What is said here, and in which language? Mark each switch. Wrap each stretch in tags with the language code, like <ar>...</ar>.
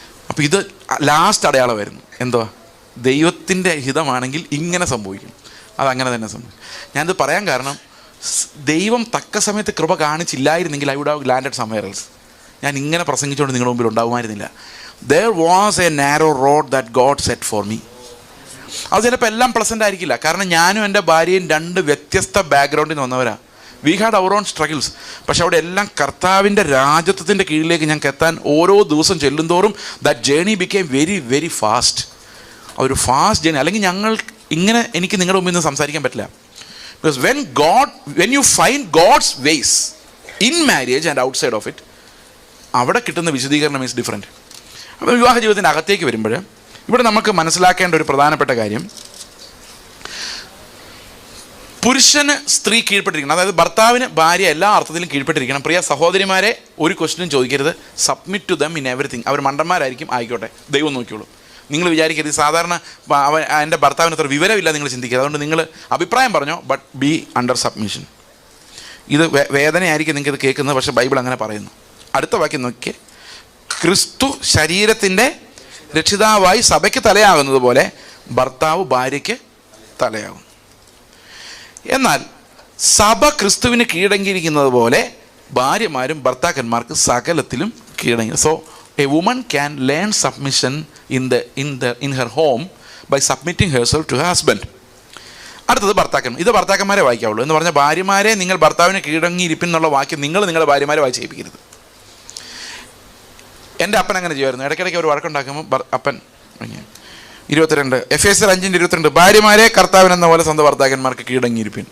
<ml>അപ്പോൾ ഇത് ലാസ്റ്റ് അടയാളമായിരുന്നു. എന്തുവാ? ദൈവത്തിൻ്റെ ഹിതമാണെങ്കിൽ ഇങ്ങനെ സംഭവിക്കും. അതങ്ങനെ തന്നെ സംഭവിക്കും. ഞാനിത് പറയാൻ കാരണം, ദൈവം തക്ക സമയത്ത് കൃപ കാണിച്ചില്ലായിരുന്നെങ്കിൽ</ml> <en>I would have landed somewhere else.</en> <ml>ഞാൻ ഇങ്ങനെ പ്രസംഗിച്ചുകൊണ്ട് നിങ്ങളുടെ മുമ്പിൽ ഉണ്ടാകുമായിരുന്നില്ല.</ml> <en>There was a narrow road that God set for me.</en> <ml>അത് ചിലപ്പോൾ എല്ലാം പ്ലസൻ്റ് ആയിരിക്കില്ല. കാരണം ഞാനും എൻ്റെ ഭാര്യയും 2 വ്യത്യസ്ത ബാക്ക്ഗ്രൗണ്ടിൽ നിന്ന് വന്നവരാണ്.</ml> <en>We had our own struggles.</en> <ml>പക്ഷെ അവിടെ എല്ലാം കർത്താവിൻ്റെ രാജ്യത്വത്തിൻ്റെ കീഴിലേക്ക് ഞങ്ങൾക്ക് എത്താൻ ഓരോ ദിവസം ചെല്ലുന്തോറും</ml> <en>That journey became very very fast.</en> <ml>ഒരു ഫാസ്റ്റ് ജേണി. അല്ലെങ്കിൽ ഞങ്ങൾ ഇങ്ങനെ എനിക്ക് നിങ്ങളുടെ മുമ്പിൽ നിന്ന് സംസാരിക്കാൻ പറ്റില്ല.</ml> <en>because when you find God's ways in marriage and outside of it,</en> <ml>അവിടെ കിട്ടുന്ന വിശദീകരണം</ml> <en>Is different.</en> <ml>അപ്പോൾ വിവാഹ ജീവിതത്തിൻ്റെ അകത്തേക്ക് വരുമ്പോൾ ഇവിടെ നമുക്ക് മനസ്സിലാക്കേണ്ട ഒരു പ്രധാനപ്പെട്ട കാര്യം, പുരുഷന് സ്ത്രീ കീഴ്പ്പെട്ടിരിക്കണം. അതായത് ഭർത്താവിന് ഭാര്യ എല്ലാ അർത്ഥത്തിലും കീഴ്പ്പെട്ടിരിക്കണം. പ്രിയ സഹോദരിമാരെ, ഒരു ക്വസ്റ്റ്യനും ചോദിക്കരുത്.</ml> <en>Submit to them in everything.</en> <ml>അവർ മണ്ടന്മാരായിരിക്കും, ആയിക്കോട്ടെ, ദൈവം നോക്കിയോളൂ. നിങ്ങൾ വിചാരിക്കരുത് സാധാരണ എൻ്റെ ഭർത്താവിന് അത്ര വിവരമില്ല നിങ്ങൾ ചിന്തിക്കുക. അതുകൊണ്ട് നിങ്ങൾ അഭിപ്രായം പറഞ്ഞോ,</ml> <en>But be under submission.</en> <ml>ഇത് വേദനയായിരിക്കും നിങ്ങൾക്കിത് കേൾക്കുന്നത്, പക്ഷേ ബൈബിൾ അങ്ങനെ പറയുന്നു. അടുത്ത വാക്യം നോക്കിയേ. ക്രിസ്തു ശരീരത്തിൻ്റെ രക്ഷിതാവായി സഭയ്ക്ക് തലയാകുന്നത് പോലെ ഭർത്താവ് ഭാര്യയ്ക്ക് തലയാകും. എന്നാൽ സഭ ക്രിസ്തുവിന് കീഴടങ്ങിയിരിക്കുന്നത് പോലെ ഭാര്യമാരും ഭർത്താക്കന്മാർക്ക് സകലത്തിലും കീഴടങ്ങി.</ml> <en>So a woman can learn submission in her home by submitting herself to her husband.</en> <ml>അടുത്തത് ഭർത്താക്കന്മാർ. ഇത് ഭർത്താക്കന്മാരെ വായിക്കാവുള്ളൂ. എന്ന് പറഞ്ഞാൽ ഭാര്യമാരെ നിങ്ങൾ ഭർത്താവിന് കീഴടങ്ങിയിരിപ്പിന്നുള്ള വാക്യം നിങ്ങൾ നിങ്ങളുടെ ഭാര്യമാരെ വായിച്ച് കേൾപ്പിക്കരുത്. എൻ്റെ അപ്പൻ അങ്ങനെ ചെയ്യുമായിരുന്നു. ഇടയ്ക്കിടയ്ക്ക് ഒരു വഴക്കുണ്ടാക്കുമ്പോൾ അപ്പൻ 22 Ephesians 5:22 ഭാര്യമാരെ കർത്താവിനെന്ന പോലെ സ്വന്തം ഭർത്താക്കന്മാർക്ക് കീഴടങ്ങിയിരിപ്പിൻ.</ml>